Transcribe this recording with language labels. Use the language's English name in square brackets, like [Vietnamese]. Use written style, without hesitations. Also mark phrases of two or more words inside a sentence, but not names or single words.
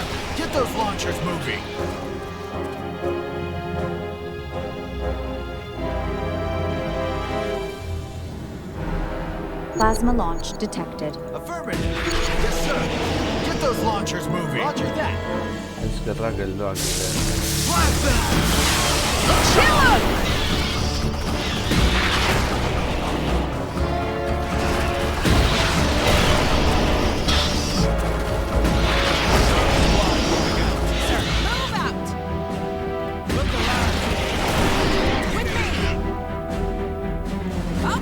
[English] Get those launchers moving. Plasma launch detected. Affirmative. Yes, sir. Get those launchers moving. Roger that. [Basque] Eskerrak helduak dira. [English] Blast them. Sir, move out. Look alive. With me.